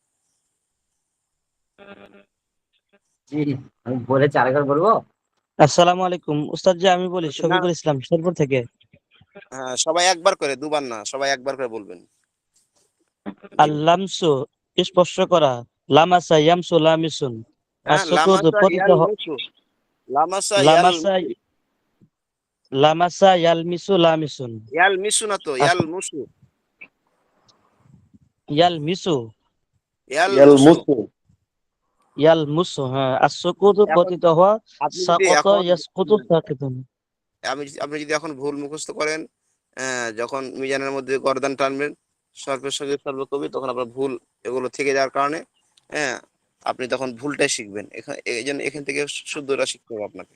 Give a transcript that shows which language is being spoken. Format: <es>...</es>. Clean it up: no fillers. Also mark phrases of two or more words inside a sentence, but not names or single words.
<bn>জি, আমি বলেছি, আরেকবার বলবো।</bn> <ar>السلام عليكم</ar> <bn>উস্তাদ জি, আমি বলি না, শফিকুল ইসলাম শেরপুর থেকে। হ্যাঁ, সবাই একবার করে, দুবার না, সবাই একবার করে বলবেন। জি,</bn> <ar>اللمس</ar> <bn>স্পর্শ করা,</bn> <ar>لمس يمس لامس.</ar> <bn>হ্যাঁ।</bn> <ar>السقوط لمس</ar> <bn>পতিত</bn> <ar>يل مس، لمس يل لمس مُسُ. لمس يلمس لامس. يل مس</ar> <bn>না তো,</bn> <ar>يل مس. يلمس يل مس. يلمس,</ar> <bn>হ্যাঁ। আসসুকুতু এখন পতিত হওয়া, আপনি যদি</bn> <ar>سقط</ar> <bn>এখন</bn> <ar>يسقط ساقط.</ar> <bn>আপনি যদি এখন ভুল মুখস্থ করেন, যখন মিজানের মধ্যে গর্দান টানবেন, সর্বের সঙ্গে সর্বকবি, তখন আপনার ভুল এগুলো থেকে যাওয়ার কারণে, হ্যাঁ, আপনি তখন ভুলটাই শিখবেন। এই জন্য এখান থেকে শুদ্ধটা শিখতে হবে আপনাকে।</bn>